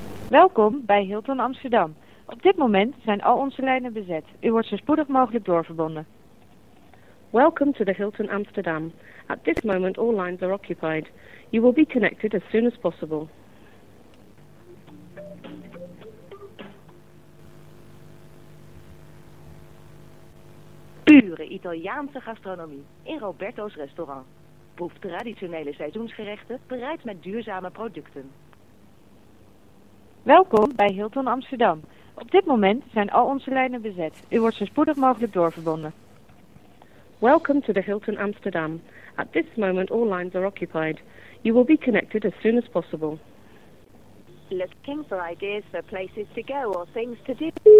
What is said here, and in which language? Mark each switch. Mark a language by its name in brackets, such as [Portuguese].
[Dutch] Welkom bij Hilton Amsterdam. Op dit moment zijn al onze lijnen bezet. U wordt zo spoedig mogelijk doorverbonden. [English] Welcome to the Hilton Amsterdam. At this moment, all lines are occupied. You will be connected as soon as possible. [Dutch] Pure Italiaanse gastronomie in Roberto's restaurant. Proef traditionele seizoensgerechten bereid met duurzame producten. Welkom bij Hilton Amsterdam. Op dit moment zijn al onze lijnen bezet. U wordt zo spoedig mogelijk doorverbonden. [English] Welcome to the Hilton Amsterdam. At this moment, all lines are occupied. You will be connected as soon as possible. Looking for ideas for places to go or things to do?